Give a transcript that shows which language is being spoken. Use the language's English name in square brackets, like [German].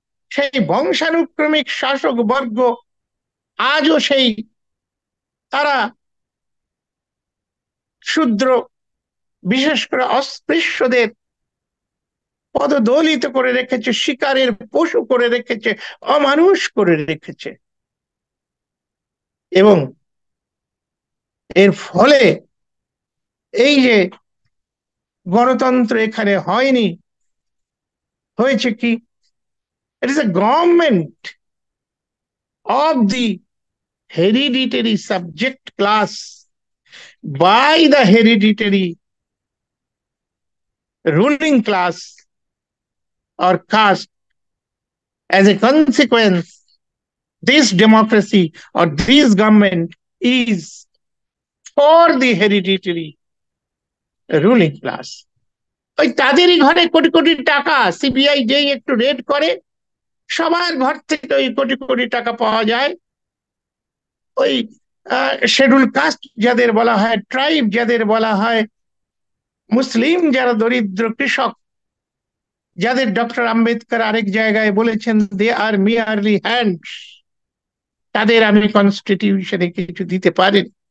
[Bangla] সেই বংশানুক্রমিক শাসক বর্গ আজও সেই তারা শূদ্র, বিশেষ করে অস্পৃশ্যদের পদদলিত করে রেখেছে, শিকারের পশু করে রেখেছে, অমানুষ করে রেখেছে। এবং এর ফলে এই যে গণতন্ত্র এখানে হয়নি, হয়েছে কি? [English] It is a government of the hereditary subject class by the hereditary ruling class or caste. As a consequence, this democracy or this government is for the hereditary ruling class. [Bangla] ওই তাদেরই ঘরে কোটি কোটি টাকা, সিবিআই যেই একটু red করে সবার ঘর থেকে ওই কোটি কোটি টাকা পাওয়া যায়। ওই শিডিউল কাস্ট যাদের বলা হয়, ট্রাইব যাদের বলা হয়, মুসলিম যারা দরিদ্র কৃষক, যাদের ডক্টর আম্বেদকর আরেক জায়গায় বলেছেন [English] they are merely hands, [Bangla] তাদের আমি কনস্টিটিউশনে কিছু দিতে পারিনি।